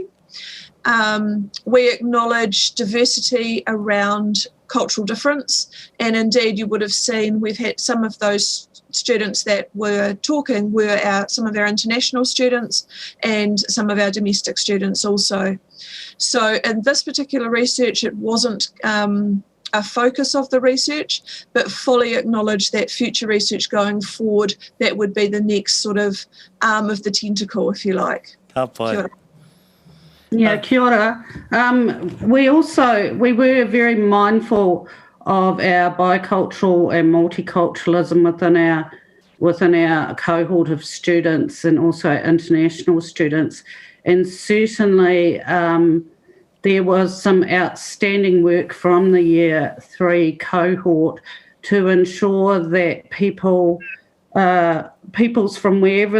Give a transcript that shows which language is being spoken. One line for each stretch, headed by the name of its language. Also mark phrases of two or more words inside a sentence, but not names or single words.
English: We acknowledge diversity around cultural difference, and indeed you would have seen we've had some of those students that were talking were some of our international students and some of our domestic students also. So in this particular research, it wasn't a focus of the research, but fully acknowledge that future research going forward, that would be the next sort of arm of the tentacle, if you like.
Māori: Kia ora. Yeah, kia ora.
English: We were very mindful of our bicultural and multiculturalism within our cohort of students and also international students. And certainly there was some outstanding work from the Year 3 cohort to ensure that peoples from wherever